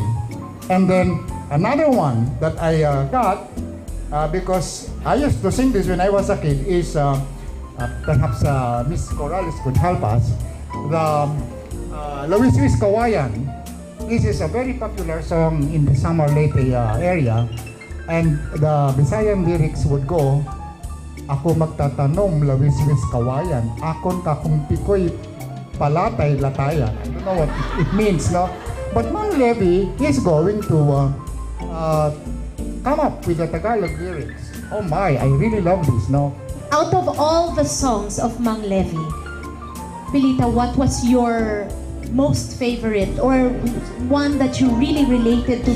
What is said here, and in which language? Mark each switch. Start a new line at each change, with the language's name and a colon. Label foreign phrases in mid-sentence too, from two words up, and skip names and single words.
English: And then another one that I got, because I used to sing this when I was a kid, is perhaps Miss Corrales could help us. The Luis Luis Kawayan. This is a very popular song in the Samar Leyte area. And the Visayan lyrics would go,
Waray: ako magtatanom, Luis Luis Kawayan. Akon kakung pikoy palatay latayan.
English: I don't know what it means, no? But Mang Levy is going to come up with the Tagalog lyrics. Oh my, I really love this, no? Out of all the songs of Mang Levy, Pilita, what was your most favorite or one that you really related to?